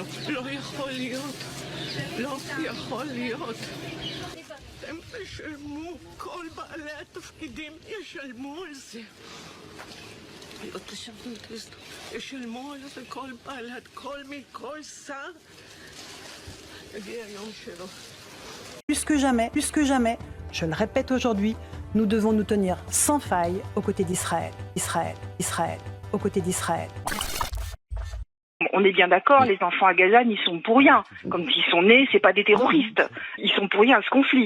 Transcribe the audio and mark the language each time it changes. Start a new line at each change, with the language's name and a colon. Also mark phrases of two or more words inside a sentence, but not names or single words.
Hebrew: לא יכול להיות. לא יכול להיות. אתם תשלמו, כל בעלי התפקידים ישלמו על זה. ישלמו על זה כל בעלת, כל שר. יגיע היום שלו.
French: Plus que jamais, je le répète aujourd'hui, nous devons nous tenir sans faille aux côtés d'Israël. Israël, aux côtés d'Israël. On est bien d'accord, les enfants à Gaza n'y sont pour rien. Comme s'ils sont nés, c'est pas des terroristes. Ils sont pour rien à ce conflit.